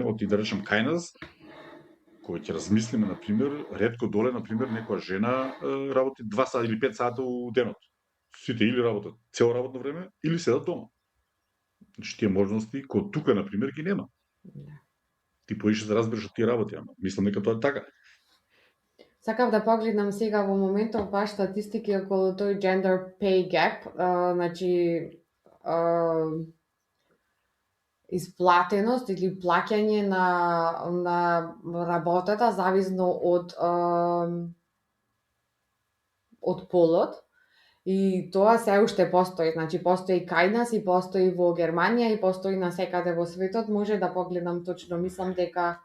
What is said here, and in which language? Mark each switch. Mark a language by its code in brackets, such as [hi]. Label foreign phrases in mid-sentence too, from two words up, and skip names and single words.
[mk] Оти да речем кај нас, кој ќе размислиме, например, ретко доле, например, некоја жена работи 2 сати или 5 сати у денот. Сите или работат цело работно време, или седат дома. Значи, тие можности, кој тука, например, ги нема. Ти поише да разбереш од тие работи, ама мислам дека тоа е така. Сакав да погледнам сега во моментов баш статистики околу тој [en] gender pay gap, [mk] значи исплатеност или плаќање на работата зависно од полот. И тоа се уште постои, значи постои кај нас и постои во Германија и постои насекаде во светот, може да погледнам точно, мислам дека